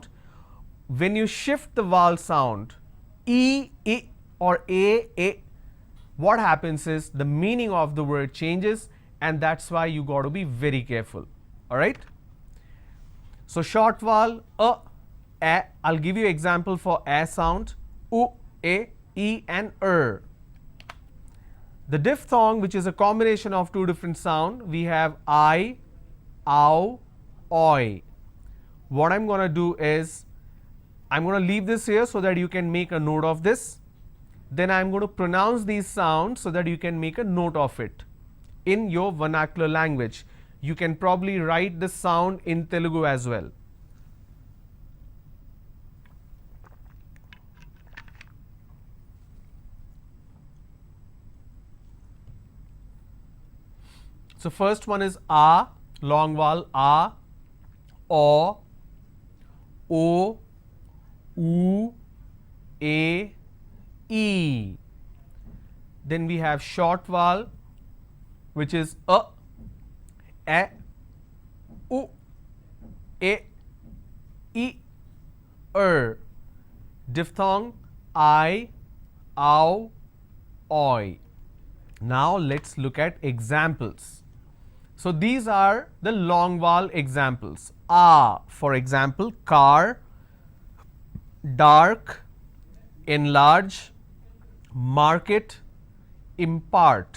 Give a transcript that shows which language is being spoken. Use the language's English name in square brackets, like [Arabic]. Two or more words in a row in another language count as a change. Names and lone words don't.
[English] When you shift the vowel sound, e, or a, what happens is the meaning of the word changes, and that's why you got to be very careful. All right. So short vowel a. I'll give you example for a sound, u, a, e, and The diphthong, which is a combination of two different sound, we have I, ow, oi. What I'm going to do is I'm going to leave this here so that you can make a note of this. Then I'm going to pronounce these sounds so that you can make a note of it in your vernacular language. You can probably write this sound in Telugu as well. So first one is a, long vowel a, o, u, a, e. Then we have short vowel, which is u, a, e, Diphthong I, ow, oi. Now let's look at examples. So these are the long vowel examples. For example, car, dark, enlarge, market, impart.